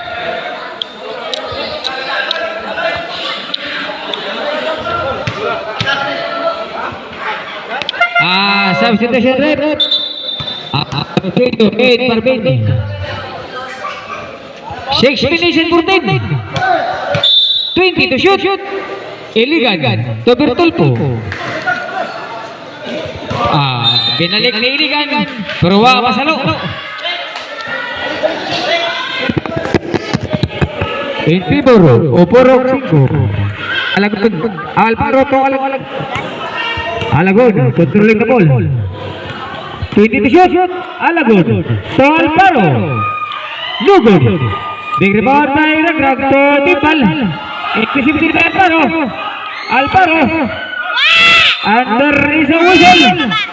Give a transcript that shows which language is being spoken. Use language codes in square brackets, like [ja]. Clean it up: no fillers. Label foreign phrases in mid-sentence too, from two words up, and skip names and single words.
[en] Substitution rep. 8 per minute. 6 minutes and 14. 20 to shoot. Iligan to Bertolpo. [tl] Binalik ni Iligan. Pero wala masalo. [en] In favor o Porok 5. Alagod. Alparo to Alagod. Alagod. Controlling the ball. 20 to shoot. Alagod. To Alparo. No good. Big rebound by Ragrag to Tipal. Exclusivity by Alparo. Alparo. And there is a whistle.